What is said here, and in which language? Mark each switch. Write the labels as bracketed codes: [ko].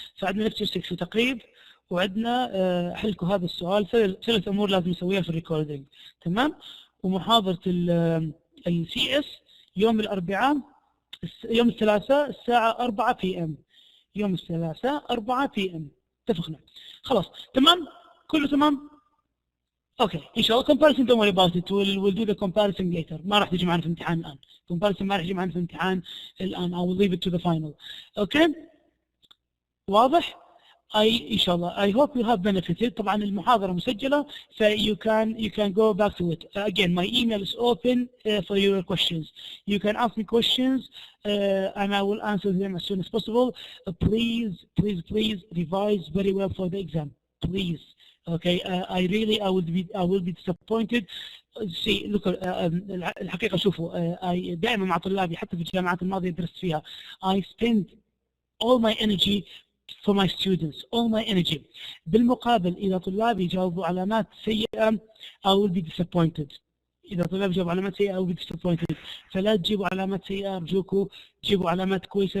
[ar] فعندنا لكتشر 6 في تقريب، وعندنا حلكوا هذا السؤال. ثلاث امور لازم نسويها في الريكوردينج. تمام. ومحاضرة السي اس يوم الاربعاء، يوم الثلاثاء الساعة 4 PM، يوم الثلاثاء 4 PM. اتفقنا خلاص تمام كله تمام. اوكي ان شاء الله [en] comparison don't worry about it, we'll do the comparison later. [ar] ما راح تجي معنا في الامتحان الان، comparison ما راح يجي معنا في الامتحان الان. [en] I will leave it to the final. [ar] اوكي واضح؟ ان شاء الله [en] I hope you have benefited. [ar] طبعا المحاضرة مسجلة ف [en] you can go back to it. Again my email is open for your questions. You can ask me questions and I will answer them as soon as possible. Please revise very well for the exam. Please. Okay, I will be disappointed. See, look, [ar] الحقيقة شوفوا دائما مع طلابي حتى في الجامعات الماضية درست فيها [en] I spend all my energy for my students, all my energy. [ar] بالمقابل إذا طلابي جاوبوا علامات سيئة [en] I will be disappointed. [ar] إذا طلابي جاوبوا علامات سيئة [en] I will be disappointed. [ar] فلا تجيبوا علامات سيئة أرجوكم، جيبوا علامات كويسة.